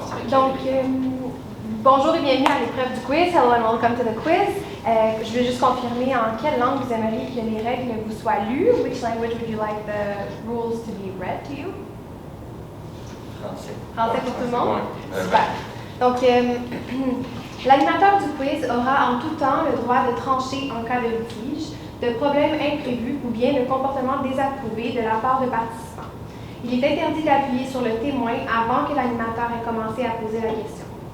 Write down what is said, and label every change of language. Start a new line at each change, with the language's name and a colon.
French: Donc, bonjour et bienvenue à l'épreuve du quiz.
English: Hello and welcome to the quiz.
French: Je vais juste confirmer en quelle langue vous aimeriez que les règles vous soient lues.
English: Which language would you like the rules to be read to you?
French: Français. Français pour tout le monde? Ouais. Super. Donc, l'animateur du quiz aura en tout temps le droit de trancher en cas de litige, de problèmes imprévus ou bien de comportements désapprouvé de la part de participants. Il est interdit d'appuyer sur le témoin avant que l'animateur ait commencé à poser la question.